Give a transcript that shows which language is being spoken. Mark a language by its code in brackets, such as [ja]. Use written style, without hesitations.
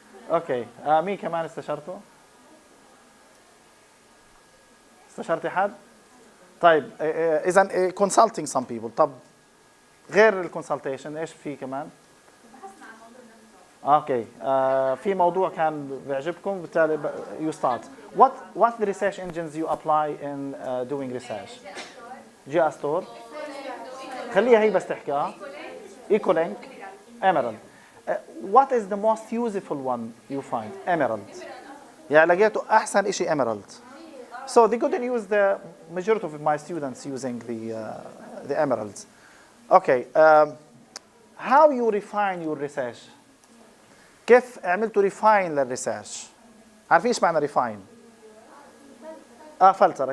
[ar] اوكي مين كمان استشرتوا؟ استشرتي حد؟ طيب اذا [en] consulting some people. [ar] طب غير الكونسلتيشن ايش في كمان؟ اوكي في موضوع كان بيعجبكم بالتالي [en] you start. What the research engines you apply in doing research؟ GeoStore. [ar] خليها هي بس تحكي. Ecolink. Emerald. [en] What is the most useful one you find؟ Emerald. [ar] يعني لقيته احسن شيء Emerald. [en] So they couldn't use the majority of my students using the emeralds. Okay. How you refine your research؟ [ar] كيف عملتوا refine للريسيرش؟ عارفين ايش معنى refine؟ فلترة.